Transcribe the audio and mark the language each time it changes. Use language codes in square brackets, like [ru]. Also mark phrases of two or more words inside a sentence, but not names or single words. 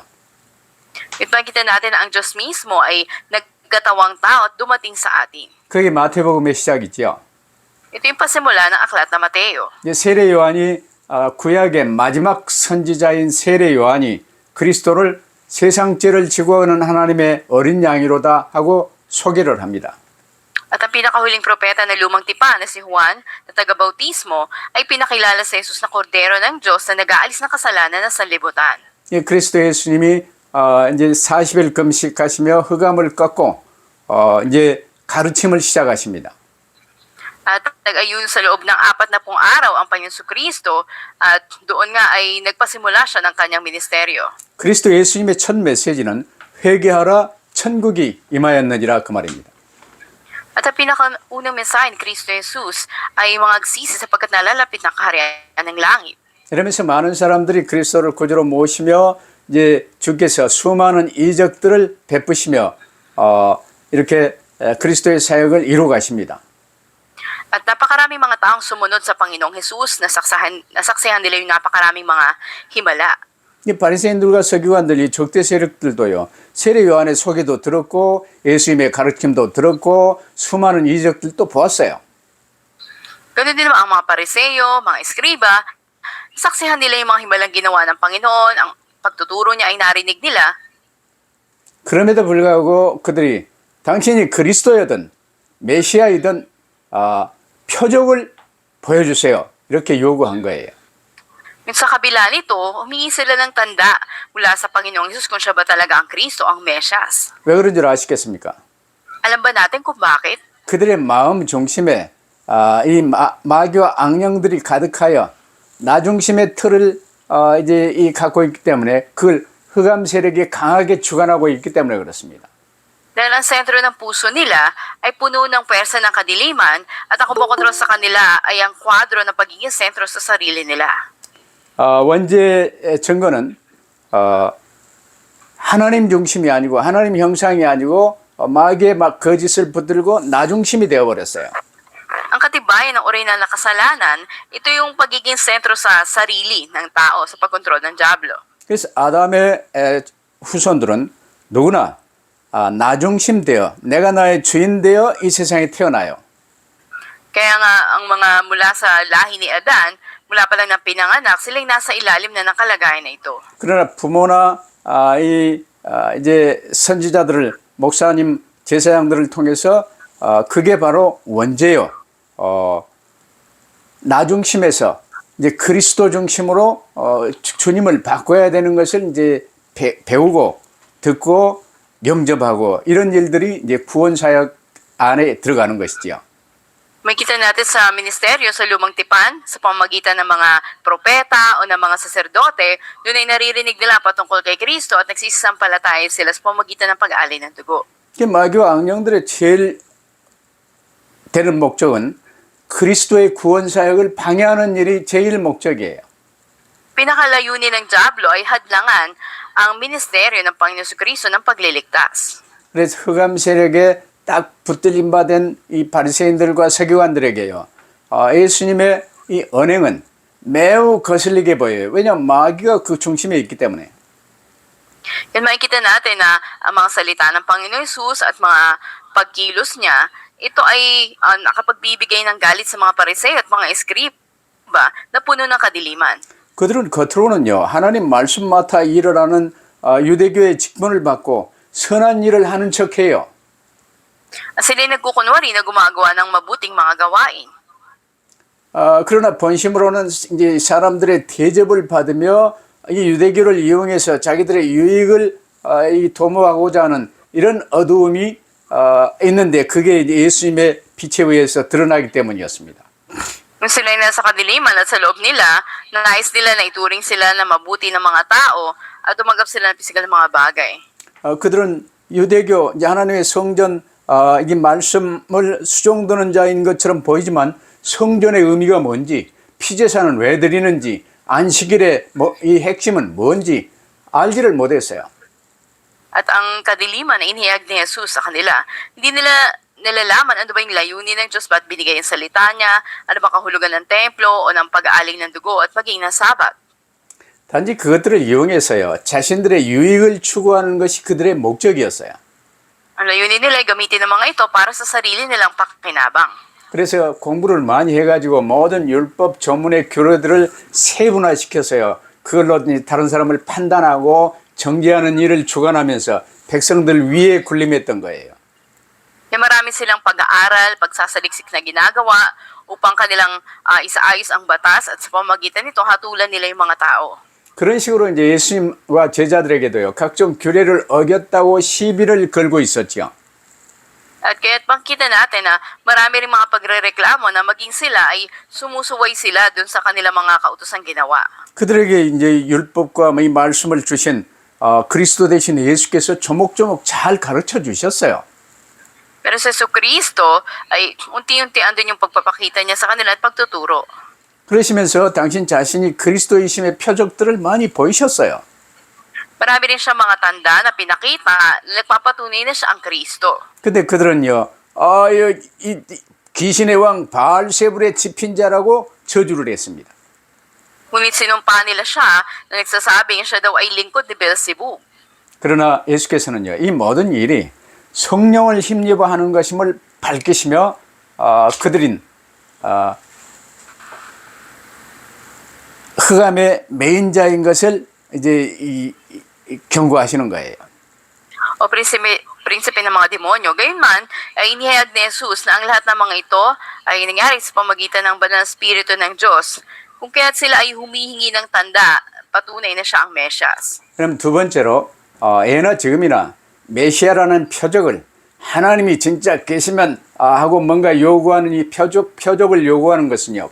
[tl] Ito nakita natin na ang Diyos mismo ay nagkatawang tao at dumating sa atin. [ko] 그게 마태복음의 시작이지요. [tl] Ito yung pasimula ng aklat na Mateo. [ko] 이제 세례 요한이 구약의 마지막 선지자인 세례 요한이 그리스도를 세상 죄를 지고 오는 하나님의 어린 양이로다 하고 소개를 합니다. [tl] At ang pinakahuling propeta na lumang tipan na si Juan na taga-bautismo ay pinakilala sa Jesus na kordero ng Diyos na nag-aalis ng kasalanan ng sanlibutan. [ko] 이 그리스도 예수님이 이제 40일 금식하시며 흑암을 꺾고 이제 가르침을 시작하십니다. [tl] At nag-ayun sa loob ng 40 araw ang Panginoon Kristo at doon nga ay nagpasimula siya ng kanyang ministeryo. [ko] 그리스도 예수님의 첫 메시지는 회개하라 천국이 임하였느니라 그 말입니다. [tl] At ang pinakaunang mensahe ni Kristo Jesus ay mga agsisi sapagkat nalalapit na kaharian ng langit. [ko] 이러면서 많은 사람들이 그리스도를 구주로 모시며 이제 주께서 수많은 이적들을 베푸시며 이렇게 그리스도의 사역을 이루어 가십니다. [tl] At napakaraming mga taong sumunod sa Panginoong Jesus, nasaksihan nila yung napakaraming mga himala. [ko] 이 바리새인들과 서기관들이 적대 세력들도요. 세례 요한의 소개도 들었고 예수님의 가르침도 들었고 수많은 이적들도 보았어요. [tl] Ganun din naman ang mga pariseyo, mga eskriba, Saksihan nila yung mga himalang ginawa ng Panginoon, ang pagtuturo niya ay narinig nila. [ko] 그럼에도 불구하고 그들이 당신이 그리스도여든 메시아이든 표적을 보여주세요. 이렇게 요구한 거예요. [tl] Sa kabila nito, humingi sila ng tanda mula sa Panginoong Hesus kung siya ba talaga ang Kristo, ang Mesyas. [ko] 왜 그런 줄 아시겠습니까? [tl] Alam ba natin kung bakit? [ko] 그들의 마음 중심에 이 마귀와 악령들이 가득하여 나 중심의 틀을 이제 갖고 있기 때문에 그걸 흑암 세력이 강하게 주관하고 있기 때문에 그렇습니다. [tl] Dahil ang sentro ng puso nila ay puno ng pwersa ng kadiliman at ang kumokontrol sa kanila ay ang kwadro ng pagiging sentro sa sarili nila. [ko] 원죄의 증거는 하나님 중심이 아니고 하나님 형상이 아니고 마귀의 막 거짓을 붙들고 나 중심이 되어버렸어요. [tl] Ang katibayan ng orinal na kasalanan, ito yung pagiging sentro sa sarili ng tao sa pagkontrol ng Diablo. [ko] 그래서 아담의 후손들은 누구나 나 중심 되어 내가 나의 주인 되어 이 세상에 태어나요. [tl] Kaya nga ang mga mula sa lahi ni Adan, mula pa lang ng pinanganak, sila'y nasa ilalim na ng kalagayan na ito. [ko] 그러나 부모나 이제 선지자들을 목사님 제사장들을 통해서 그게 바로 원죄요. 나 중심에서 이제 그리스도 중심으로 주님을 바꿔야 되는 것을 이제 배우고 듣고 영접하고 이런 일들이 이제 구원 사역 안에 들어가는 것이지요. [tl] Makita natin sa ministeryo sa Lumang Tipan, sa pamamagitan ng mga propeta o ng mga saserdote, doon ay naririnig nila patungkol kay Kristo at nagsisisampalataya sila sa pamamagitan ng pag-alay ng dugo. [ko] 마귀와 악령들의 제일 되는 목적은 그리스도의 구원 사역을 방해하는 일이 제일 목적이에요. [tl] Pinakalayunin ng Diablo ay hadlangan ang ministeryo ng Panginoon Kristo ng pagliligtas. [ko] 그래서 흑암 세력에 딱 붙들림 받은 이 바리새인들과 서기관들에게요. 예수님의 이 언행은 매우 거슬리게 보여요. 왜냐하면 마귀가 그 중심에 있기 때문에. [tl] Yan makikita natin na ang mga salita ng Panginoon Jesus at mga pagkilos niya, ito ay nakapagbibigay ng galit sa mga pariseo at mga eskriba na puno ng kadiliman. [ko] 그들은 겉으로는요. 하나님 말씀 맡아 일어나는 유대교의 직분을 받고 선한 일을 하는 척해요. [tl] Sila'y nagkukunwari na gumagawa ng mabuting mga gawain. [ko] 그러나 본심으로는 이제 사람들의 대접을 받으며 이 유대교를 이용해서 자기들의 유익을 도모하고자 하는 이런 어두움이 있는데 그게 이제 예수님의 빛에 의해서 드러나기 때문이었습니다. [tl] Kung sila'y nasa kadiliman at sa loob nila, nais nila na ituring sila na mabuti ng mga tao at tumanggap sila ng pisikal na mga bagay. [ko] 그들은 유대교 이제 하나님의 성전 이 말씀을 수종드는 자인 것처럼 보이지만 성전의 의미가 뭔지 피제사는 왜 드리는지 안식일의 이 핵심은 뭔지 알지를 못했어요. [tl] At ang kadiliman na inihayag ni Jesus sa kanila, hindi nila nalalaman ano ba yung layunin ng Diyos, ba't binigay yung salita niya, ano ba kahulugan ng templo o ng pag-aaling ng dugo at maging ng sabat. [ko] 단지 그것들을 이용해서요 자신들의 유익을 추구하는 것이 그들의 목적이었어요. [tl] Ang layunin nila ay gamitin ng mga ito para sa sarili nilang pakinabang. [ko] 그래서 공부를 많이 해가지고 모든 율법 전문의 교류들을 세분화시켜서요. 그걸로 다른 사람을 판단하고 정죄하는 일을 주관하면서 백성들 위에 군림했던 거예요. [tl] Kaya marami silang pag-aaral, pagsasaliksik na ginagawa upang kanilang isaayos ang batas at sa pamamagitan nito hatulan nila yung mga tao. [ko] 그런 식으로 이제 예수님과 제자들에게도요. 각종 규례를 어겼다고 시비를 걸고 있었죠. [tl] At kaya't makita natin na marami rin mga pagrereklamo na maging sila ay sumusuway sila dun sa kanilang mga kautosang ginawa. [ko] 그들에게 이제 율법과 이 말씀을 주신 그리스도 되신 예수께서 조목조목 잘 가르쳐 주셨어요. [tl] Pero sa Jesucristo ay unti-unti andun yung pagpapakita niya sa kanila at pagtuturo. [ko] 그러시면서 당신 자신이 그리스도이심의 표적들을 많이 보이셨어요. [tl] Marami rin siya mga tanda na pinakita na nagpapatunay na siya ang Kristo. [ko] 근데 그들은요, 이 귀신의 왕 바알세불의 집힌자라고 저주를 했습니다. [tl] Ngunit sinumpa nila siya na nagsasabing siya daw ay lingkod ni Beelzebub. [ko] 그러나 예수께서는요, 이 모든 일이 성령을 힘입어 하는 것임을 밝히시며 그들인 흑암의 메인자인 것을 이제 경고하시는 거예요. [tl] O prinsipe ng mga demonyo. Gayunman, ay inihayag ni Jesus na ang lahat ng mga ito ay nangyari sa pamagitan ng banal na Espiritu ng Diyos. Kung kaya't sila ay humihingi ng tanda, patunay na siya ang Mesyas. [ko] 그럼 두 번째로 예나 지금이나 메시아라는 표적을 하나님이 진짜 계시면 하고 뭔가 요구하는 이 표적을 요구하는 것은요.